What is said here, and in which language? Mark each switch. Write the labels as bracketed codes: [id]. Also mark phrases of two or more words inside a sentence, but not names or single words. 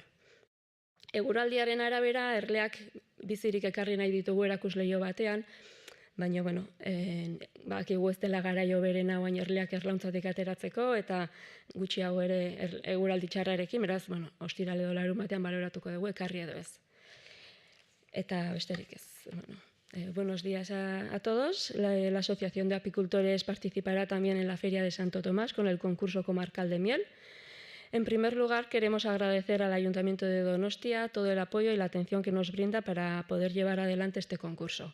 [eu] Eguraldiaren arabera erleak bizirik ekarri nahi ditugu erakusleio batean, baina bakigu ez dela garaio berena baina erleak erlauntzatik ateratzeko eta gutxiago ere eguraldi txarrarekin, beraz, ostiral edo larunbatean baloratuko dugu ekarri edo ez. Eta besterik ez. [es] Buenos días a todos. La Asociación de Apicultores participará también en la Feria de Santo Tomás con el concurso comarcal de miel. En primer lugar, queremos agradecer al Ayuntamiento de Donostia todo el apoyo y la atención que nos brinda para poder llevar adelante este concurso.